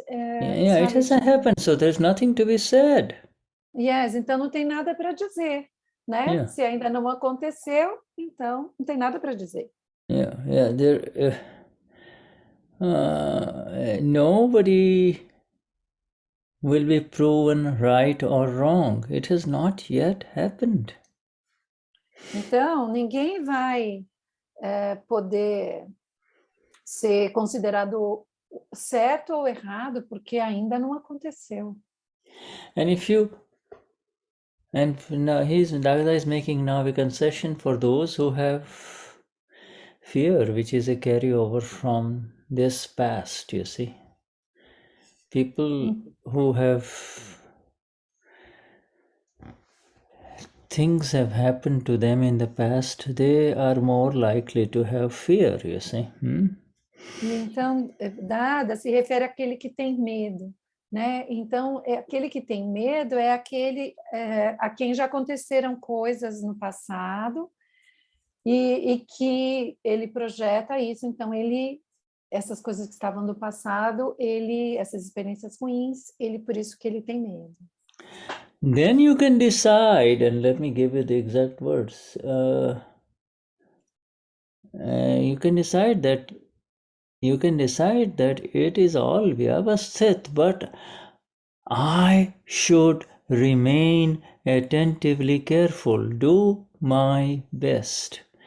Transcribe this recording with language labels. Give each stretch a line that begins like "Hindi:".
English: Yeah, it hasn't happened, so there's nothing to be said.
Portuguese: Yes, então não tem nada para dizer, né?
English: Yeah.
Portuguese: Se ainda não aconteceu, então não tem nada para dizer.
English: Yeah, there. Nobody will be proven right or wrong. It has not yet happened.
Portuguese: Então, ninguém vai poder ser considerado certo ou errado, porque ainda não aconteceu.
English: And now Dada is making now a concession for those who have fear, which is a carryover from this past, you see. People who have things have happened to them in the past, they are more likely to have fear, you see.
Portuguese: Então, Dada se refere àquele que tem medo, né? Então, aquele que tem medo é aquele a quem já aconteceram coisas no passado e que ele projeta isso. Então, essas coisas que estavam no passado, essas experiências ruins, por isso que ele tem medo.
English: Then you can decide, and let me give you the exact words. You can decide that You can decide that it is all Vyavasthit, but I should remain attentively careful, do my best.